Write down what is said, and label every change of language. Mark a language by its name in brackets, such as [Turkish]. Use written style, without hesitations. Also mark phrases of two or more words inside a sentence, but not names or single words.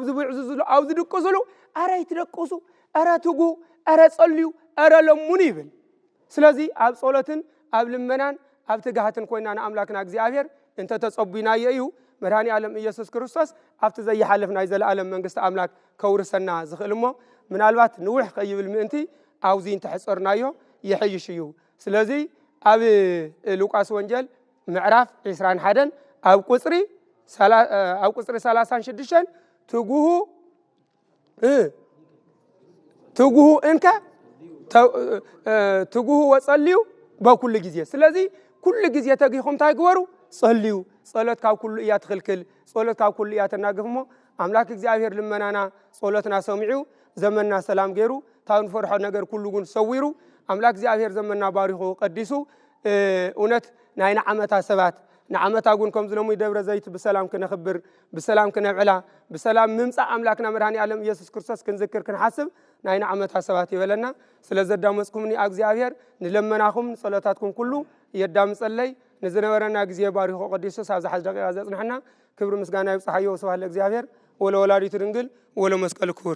[Tigrinya] ዝዕዝዝሉ ኣብ ዝድቅስሉ ኣረ ይትደቅሱ ኣረ ትጉ ኣረ ጸልዩ ኣረ ለሙኑ ይብል ስለዚህ ኣብ ጸሎትን ኣብ ልመናን ኣብ ትጋሃትን ኮይና ንኣምላክና እግዚአብሔር እንተ ተጸቡይና እዩ መድኃኒ ዓለም ኢየሱስ ክርስቶስ ኣብቲ ዘይሓልፍ ናይ ዘለዓለም መንግስቲ ኣምላክ ከውርሰና ዝኽእልሞ ምናልባት ንውሕ ከይብል ምእንቲ ኣብዚ እንተሕጸርናዮ ይሕይሽ እዩ ስለዚህ ኣብ ሉቃስ ወንጌል ምዕራፍ 21 ኣብ ቁጽሪ 36 [Geez] ትጉሁ እንከ ትጉሁ ወጸልዩ በኩሉ ጊዜ [Tigrinya] ስለዚህ ኩሉ ጊዜ ተጊኹም ታይግበሩ ጸልዩ ጸሎት ካብ ኩሉ እያ ትኽልክል ጸሎት ካብ ኩሉ እያ ተናግፍሞ ኣምላክ እግዚአብሔር ልመናና ጸሎትና ሰሚዑ ዘመንና ሰላም ገይሩ ታውን ፈርሖ ነገር ኩሉ ግን ሰዊሩ ኣምላክ እግዚአብሔር ዘመንና ባሪኹ ቀዲሱ እውነት ናይ ንዓመታ ሰባት ንዓመታ ግን ከም ዝለሙ ደብረ ዘይት በሰላም ክነኽብር በሰላም ክነብዕላ በሰላም ምምጻእ ኣምላክና መድኃኒ ዓለም ኢየሱስ ክርስቶስ ክንዝክር ክንሓስብ ናይ ንዓመታ ሰባት ይበለና ስለዘዳመጽኩምኒ እግዚአብሔር ንለመናኹም ጸሎታትኩም ኩሉ የዳምጸለይ ንዝነበረና ጊዜ ባሪኹ ቀዲሱ ሳብ ዝሓዝ ደቂቃ ዘጽንሐና ክብሪ ምስጋና ይብጽሐዮ [Geez] ወስብሐት ለእግዚአብሔር ወለወላዲቱ ድንግል ወለመስቀሉ ክቡር